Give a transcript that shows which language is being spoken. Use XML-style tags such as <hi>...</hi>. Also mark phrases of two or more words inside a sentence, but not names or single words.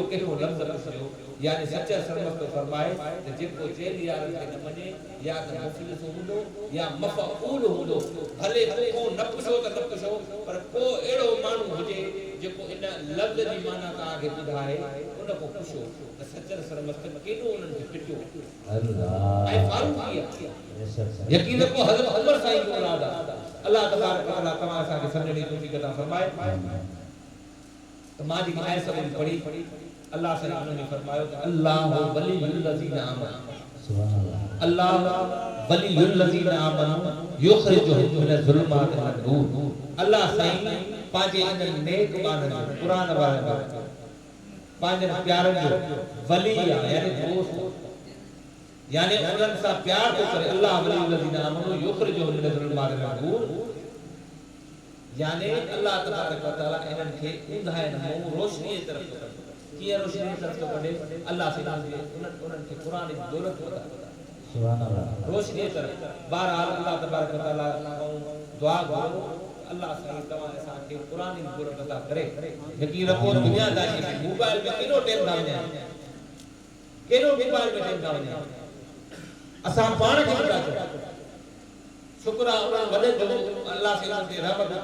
<sd>कहिड़ो लफ़्ज़ रखियो यानी सच्चा सरमस्त फरमाए त जेको चैन यार खे न मञे या त मुफ़लिस हूंदो या मफ़ऊल हूंदो भले को न पुछो त न पुछो पर को अहिड़ो माण्हू हुजे जेको इन लफ़्ज़ जी माना तव्हांखे ॿुधाए उन खां पुछो त सच्चा सरमस्त केॾो उन्हनि खे पिटियो अल्लाह ऐं फारूक़ी आहे यकीन को हज़रत उमर साईं जो औलाद आहे</sd> <ar>الله تبارك وتعالى</ar> <sd>तव्हां असांखे सम्झण जी तौफ़ीक़ अता फरमाए त मां जेकी आयत सभिनी पढ़ी अल्लाह से</sd> <ur>انہوں نے فرمایا کہ</ur> <ar>الله ولي الذين آمنوا سبحان الله الله ولي الذين آمنوا يخرجهم من الظلمات إلى نور</ar> <sd>अल्लाह साईं पांजे इन नेक मानन जो कुरान वारन जो पांजे प्यारन जो वली आहे यानी दोस्त यानी उन्हनि सां प्यार थो करे</sd> <ar>الله ولي الذين آمنوا يخرجهم من الظلمات إلى نور</ar> <sd>यानी</sd> <ar>الله تبارك وتعالى</ar> <sd>इन्हनि खे ऊंधाइनि मां रोशनी जी तरफ़ थो करे कीअं रोशनी जी तरफ़ थो कढे अल्लाह से उन्हनि खे क़ुरान जी दौलत अता</sd> <ar>سبحان الله</ar> <sd>रोशनी जी तरफ़ बहरहाल</sd> <ar>الله تبارك وتعالى</ar> <sd>दुआ करो अल्लाह साईं तव्हां असांखे क़ुरान जी दौलत अता करे यकीन रखो दुनियादारी में मोबाइल में केॾो टाइम था वञे केॾो मोबाइल में टाइम था वञे असां पाण खे नथा चऊं शुक्र आहे उन्हनि वॾे जो अल्लाह से उन्हनि ते रहमत</sd>